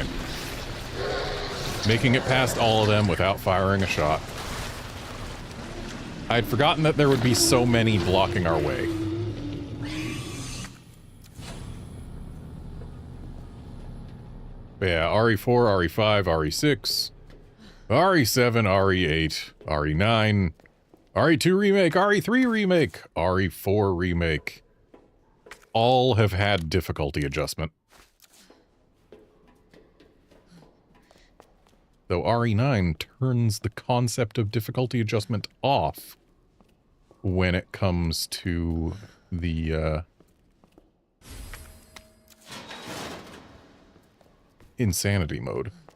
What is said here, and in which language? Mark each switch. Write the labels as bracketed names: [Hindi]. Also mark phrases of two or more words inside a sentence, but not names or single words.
[English] Making it past all of them without firing a shot. I'd forgotten that there would be so many blocking our way. But yeah, RE4, RE5, RE6, RE7, RE8, RE9, RE2 Remake, RE3 Remake, RE4 Remake. All have had difficulty adjustment. Though RE9 turns the concept of difficulty adjustment off when it comes to the insanity mode.